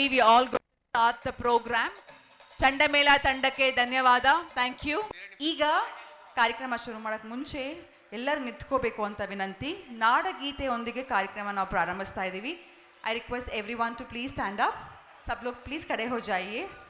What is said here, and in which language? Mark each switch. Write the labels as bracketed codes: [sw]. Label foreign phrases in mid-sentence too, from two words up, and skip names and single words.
[en] we all go start the program. [kn] ಚಂಡಮೇಳ ತಂಡಕ್ಕೆ ಧನ್ಯವಾದ, [en] thank you. [kn] ಈಗ ಕಾರ್ಯಕ್ರಮ ಶುರು ಮಾಡೋಕೆ ಮುಂಚೆ ಎಲ್ಲರೂ ನಿಂತ್ಕೋಬೇಕು ಅಂತ ವಿನಂತಿ. ನಾಡಗೀತೆಯೊಂದಿಗೆ ಕಾರ್ಯಕ್ರಮ ನಾವು ಪ್ರಾರಂಭಿಸ್ತಾ ಇದ್ದೀವಿ. [en] I request every one to please stand up. [hi] सब लोग प्लीज खड़े हो जाइए.